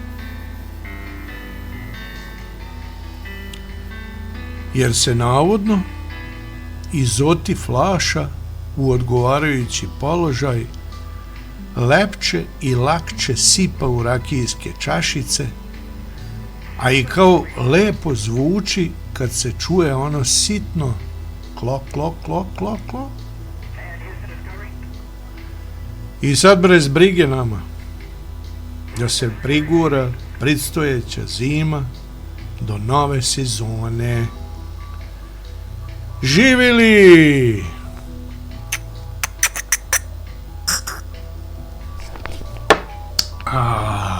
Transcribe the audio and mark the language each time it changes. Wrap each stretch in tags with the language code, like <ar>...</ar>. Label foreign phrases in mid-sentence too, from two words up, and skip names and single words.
<sr>Jer se navodno izoti flaša u odgovarajući položaj lepče i lakče sipa u rakijske čašice, a i kao lepo zvuči kad se čuje ono sitno klok, klok, klok, klok, klok. I sad bez brige nama da se prigura predstojeća zima do nove sezone. Živjeli! Ah.</sr>